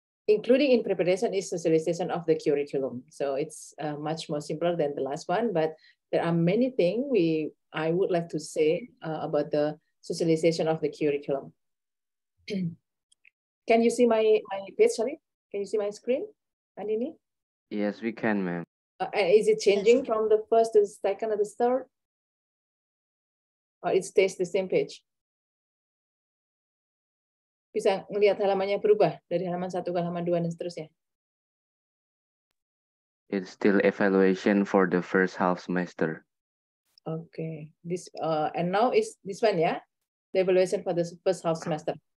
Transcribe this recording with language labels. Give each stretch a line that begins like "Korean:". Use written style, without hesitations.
English: Including in preparation is socialization of the curriculum. So it's much more simpler than the last one, but there are many things I would like to say about the socialization of the curriculum. Can you see my page, sorry? Can you see my screen, Andini? Yes, we can, ma'am. Is it changing from the first to the second or the third? Or it stays the same page?
Indonesian: Bisa melihat halamannya berubah dari halaman 1 ke halaman 2 dan seterusnya.
English: It's still evaluation for the first half semester. Okay. This and now is this one ya, the evaluation for the first half semester.